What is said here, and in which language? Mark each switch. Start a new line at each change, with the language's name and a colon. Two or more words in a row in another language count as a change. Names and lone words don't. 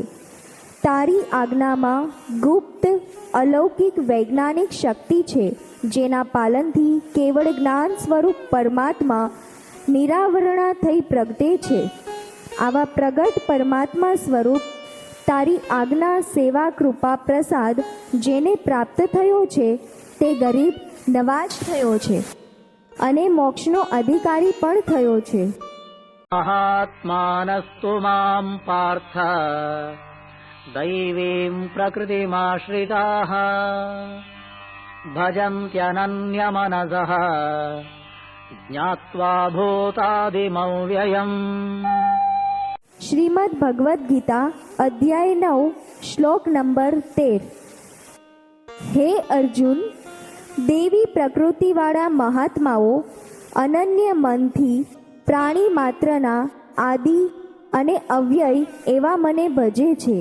Gujarati: તારી આજ્ઞામાં ગુપ્ત અલૌકિક વૈજ્ઞાનિક શક્તિ છે, જેના પાલનથી કેવળ જ્ઞાન સ્વરૂપ પરમાત્મા નિરાવરણા થઈ પ્રગટે છે. આવા પ્રગટ પરમાત્મા સ્વરૂપ તારી આજ્ઞા સેવા કૃપા પ્રસાદ જેને પ્રાપ્ત થયો છે તે ગરીબ નવાજ થયો છે અને મોક્ષનો અધિકારી પણ થયો છે.
Sanskrit: महात्मानस्तु मां पार्थ दैवीं प्रकृतिमाश्रिताः भजन्त्यनन्यमनसः ज्ञात्वा भूतादिमव्ययम्.
Gujarati: શ્રીમદ ભગવદ્ ગીતા અધ્યાય 9 શ્લોક નંબર 13. હે અર્જુન, દેવી પ્રકૃતિવાળા મહાત્માઓ અનન્ય મનથી પ્રાણી માત્રના આદિ અને અવ્યય એવા મને ભજે છે.